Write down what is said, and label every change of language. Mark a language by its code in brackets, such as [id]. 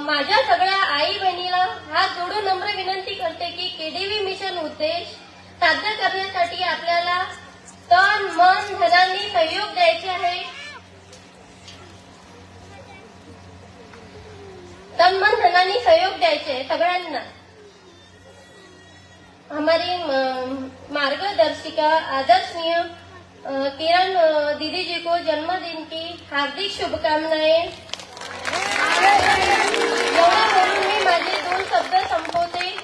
[mr] माझ्या सगळ्या आई बहिणीला हात जोडून नम्र विनंती करते की केडीवी मिशन उद्देश साध्य करण्यासाठी आपल्याला तन मन धनाने सहयोग द्यायचे आहे। तन मन धनाने सहयोग द्यायचे सगळ्यांना। [hi] हमारी मार्गदर्शिका आदर्शनीय किरण दीदी जी को जन्मदिन की हार्दिक शुभकामनाएं। [mr] एवढं बोलून मी माझे 2 शब्द संपवते।